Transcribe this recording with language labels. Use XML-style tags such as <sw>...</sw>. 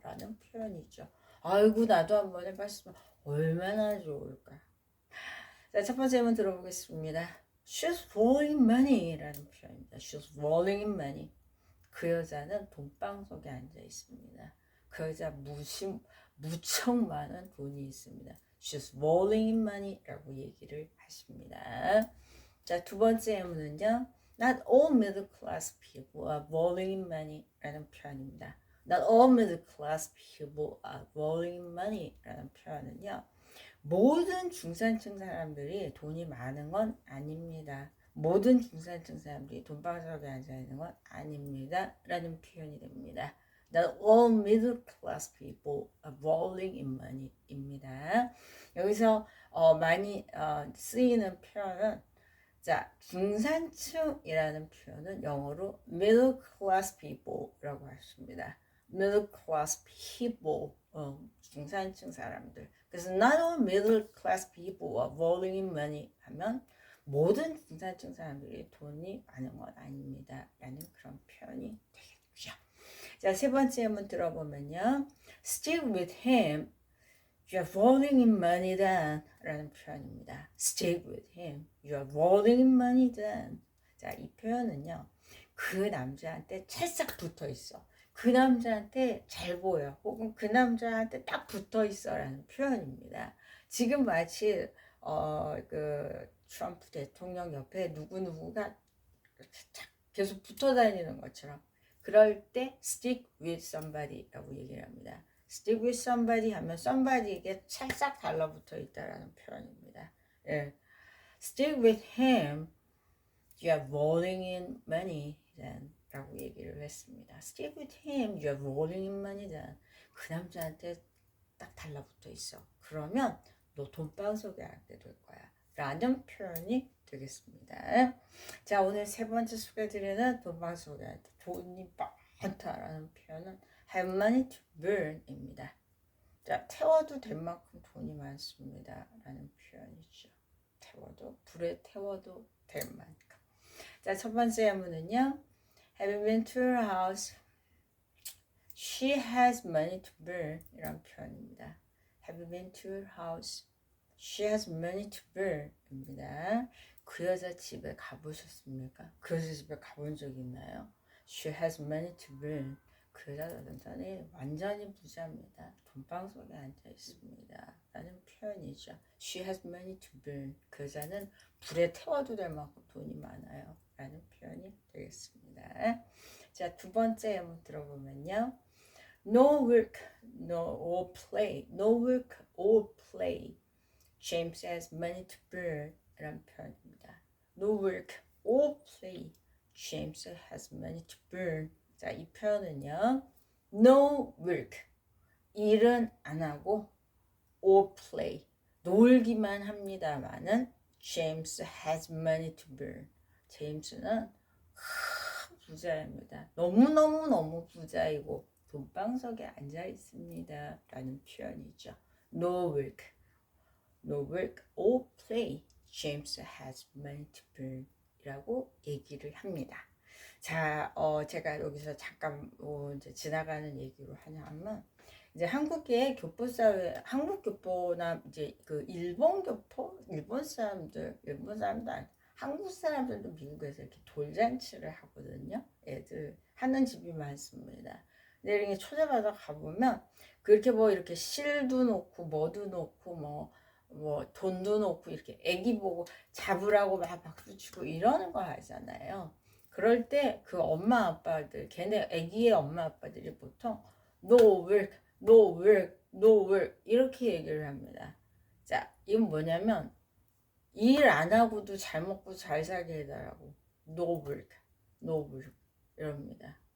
<ko>라는 표현이죠. 아이고, 나도 한번 해봤으면 얼마나 좋을까. 자, 첫 번째 한번 들어보겠습니다.</ko> <en>She's rolling money 라는 표현입니다. She's rolling in money.</en> <ko>그 여자는 돈방석에 앉아 있습니다. 그 여자 무척 많은 돈이 있습니다.</ko> <en>She's rolling in money</en> <ko>라고 얘기를 하십니다. 자, 두 번째 예문은요.</ko> <en>Not all middle class people are rolling in money</en> <ko>라는 표현입니다.</ko> <en>Not all middle class people are rolling in money</en> <ko>라는 표현은요. 모든 중산층 사람들이 돈이 많은 건 아닙니다. 모든 중산층 사람들이 돈방석에 앉아있는 건 아닙니다. 라는 표현이 됩니다.</ko> <en>Not all middle class people are rolling in money 입니다.</en> <ko>여기서 많이 쓰이는 표현은 자, 중산층이라는 표현은 영어로 middle class people라고 하십니다.</ko> <en>middle class people,</en> <ko>중산층 사람들. 그래서</ko> <en>not all middle class people are rolling in money</en> <ko>하면 모든 중산층 사람들이 돈이 많은 건 아닙니다. 라는 그런 표현이 되겠죠. 자, 세 번째 한번 들어보면요.</ko> <en>Stick with him. You are rolling in money then.</en> <ko>라는 표현입니다.</ko> <en>Stick with him. You are rolling in money then.</en> <ko>자, 이 표현은요. 그 남자한테 찰싹 붙어 있어. 그 남자한테 잘 보여. 혹은 그 남자한테 딱 붙어 있어. 라는 표현입니다. 지금 마치 그 트럼프 대통령 옆에 누구누구가 계속 붙어 다니는 것처럼 그럴 때</ko> <en>stick with somebody</en> <ko>라고 얘기를 합니다.</ko> <en>stick with somebody</en> <ko>하면 somebody에게 찰싹 달라붙어 있다라는 표현입니다. 예.</ko> <en>stick with him, you are rolling in money then</en> <ko>라고 얘기를 했습니다.</ko> <en>stick with him, you are rolling in money then.</en> <ko>그 남자한테 딱 달라붙어 있어. 그러면 너 돈방석에 앉게 될 거야. 라는 표현이 되겠습니다. 자, 오늘 세 번째 소개드리는 돈방석에 앉다.</ko> <en>돈이 많다라는 표현은 have money to burn 입니다.</en> <ko>자, 태워도 될 만큼 돈이 많습니다. 라는 표현이죠. 불에 태워도 될 만큼. 자, 첫 번째 예문은요.</ko> <en>Have you been to her house? She has money to burn</en> <ko>이런 표현입니다.</ko> <en>Have you been to her house? She has money to burn 입니다.</en> <ko>그 여자 집에 가보셨습니까? 그 여자 집에 가본 적 있나요?</ko> <en>She has money to burn.</en> <ko>그 여자는 완전히 부자입니다. 돈방석에 앉아 있습니다. 라는 표현이죠.</ko> <en>She has money to burn.</en> <ko>그 여자는 불에 태워도 될 만큼 돈이 많아요. 라는 표현이 되겠습니다. 자, 두 번째 한번 들어보면요.</ko> <en>No work, no or play. No work or play. James has money to burn.</en> <ko>라는 표현입니다.</ko> <en>No work or play. James has money to burn.</en> <ko>자, 이 표현은요.</ko> <en>No work.</en> <ko>일은 안 하고 or play. 놀기만 합니다만은</ko> <en>James has money to burn.</en> <ko>제임스는 부자입니다. 너무너무 부자이고 돈방석에 앉아 있습니다.</ko> <en>라는 표현이죠. No work. No work or play. James has money to burn. 이라고 얘기를 합니다.</en> <ko>자, 제가 여기서 잠깐 이제 지나가는 얘기로 하냐면 이제 한국의 교포 사회, 한국 교포나 이제 그 일본 교포, 일본 사람들 아니, 한국 사람들도 미국에서 이렇게 돌잔치를 하거든요. 애들 하는 집이 많습니다. 근데 이렇게 초대받아 가보면 그렇게 뭐 이렇게 실도 놓고 뭐도 놓고 뭐 돈도 놓고 이렇게 애기 보고 잡으라고 막 박수 치고 이러는 거 하잖아요. 그럴 때 그 엄마 아빠들, 걔네 애기의 엄마 아빠들이 보통</ko> <en>no work, no work, no work</en> <ko>이렇게 얘기를 합니다. 자, 이건 뭐냐면 일 안 하고도 잘 먹고 잘 살게 해달라고.</ko> <en>No work, no work</en> <ko>이럽니다.</ko>